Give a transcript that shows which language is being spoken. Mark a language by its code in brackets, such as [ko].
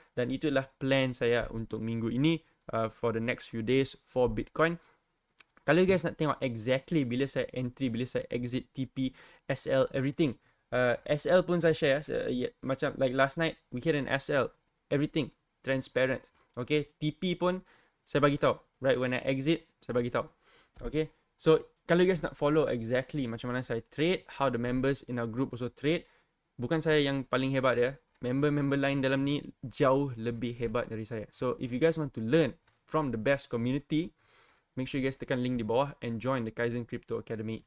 [ms] Dan itulah plan saya untuk minggu ini [en] for the next few days [ms] for Bitcoin. Kalau you guys nak tengok exactly bila saya entry, bila saya exit, TP, SL, everything. SL pun saya share. Macam [en] like last night, we hit an SL. Everything transparent. [ms] Okay, TP pun saya bagi tahu. [en] Right, when I exit, [ms] saya bagi tahu. [en] Okay, so kalau you guys nak follow exactly macam mana saya trade, how the members in our group also trade, [ms] bukan saya yang paling hebat ya. Member-member lain dalam ni jauh lebih hebat dari saya. [en] So if you guys want to learn from the best community, make sure you guys [ms] tekan link di bawah [en] and join the Kaizen Crypto Academy.